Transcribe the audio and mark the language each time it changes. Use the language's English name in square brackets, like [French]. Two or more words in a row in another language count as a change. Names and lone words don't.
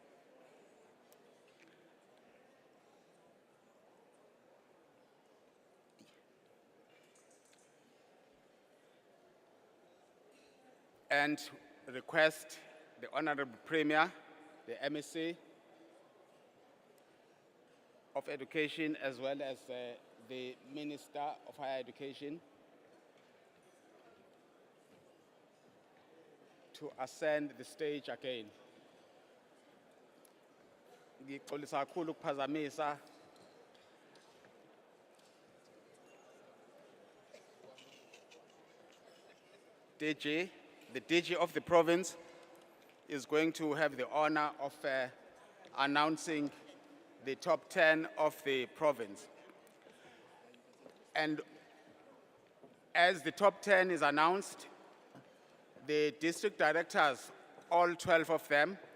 [English] And request the Honorable Premier, the MSc of Education, as well as the Minister of Higher Education to ascend the stage again. [Zulu] Ngixolisa kakhulu ukuphazamisa [English] DG, the DG of the province, is going to have the honor of announcing the top 10 of the province. And as the top 10 is announced, the district directors, all 12 of them,